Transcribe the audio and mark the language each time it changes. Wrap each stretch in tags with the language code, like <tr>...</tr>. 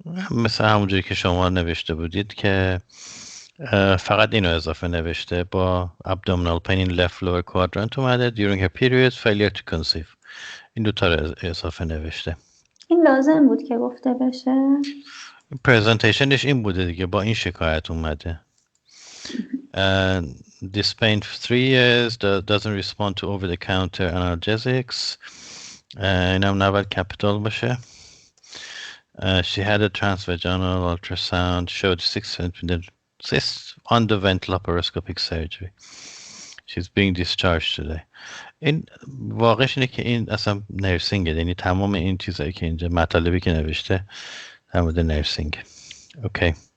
<fa>مثل همونجوری که شما نوشته بودید که فقط اینو اضافه نوشته با</fa> <en>abdominal pain in left lower quadrant اومده during a period failure to conceive.</en> <fa>این دوتا رو اضافه نوشته. این لازم بود که گفته بشه؟ پرزنتیشنش این بوده دیگه، با این شکایت اومده.</fa> <en>This pain for 3 years doesn't respond to over the counter analgesics.</en> <fa>اینم نباید کپیتال باشه.</fa> <en>She had a transvaginal ultrasound, showed 6 centimeter cyst, underwent laparoscopic surgery. She's being discharged today.</en> <fa>این واقعش اینه که این اصلا نرسینگه، یعنی تمام این چیزایی که اینجا مطالبی که نوشته در مورد نرسینگ. اوکی.</fa>